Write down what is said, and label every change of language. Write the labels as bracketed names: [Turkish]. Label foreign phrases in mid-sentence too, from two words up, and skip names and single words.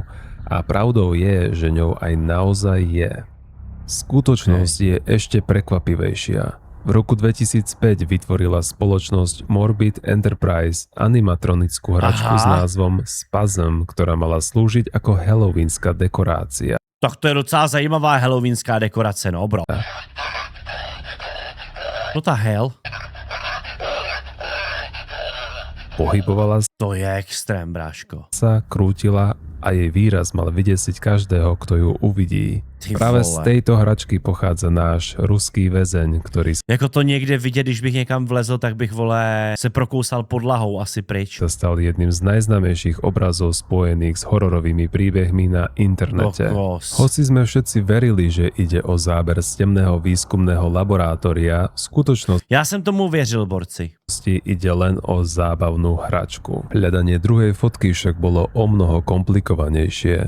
[Slovak] A pravdou je, že ňou aj naozaj je. Skutočnosť je ešte prekvapivejšia. V roku 2005 vytvorila spoločnosť Morbid Enterprise animatronickú hračku s názvom Spasm, ktorá mala slúžiť ako halloweenská dekorácia. [Czech] Tak to je docela zajímavá halloweenská dekorace, no bro. No ta hell. [Slovak] Pohybovala [Czech] To je extrém, bráško. [Slovak] sa, krútila a jej výraz mal vydesiť každého, kto ju uvidí. [Czech] Ty [Slovak] Práve [Czech] vole. [Slovak] z tejto hračky pochádza náš ruský väzeň, ktorý [Czech] Jako to někde vidět, když bych někam vlezl, tak bych, vole, se prokousal podlahou asi pryč. [Slovak] sa stal jedným z najznámejších obrazov spojených s hororovými príbehmi na internete. [Czech] Kokos. [Slovak] Hoci sme všetci verili, že ide o záber z temného výskumného laboratória, v skutočnosti [Czech] Já jsem tomu věřil, borci. [Slovak] ide len o zábavnú hračku. Hľadanie druhej fotky však bolo o mnoho komplikovanejšie.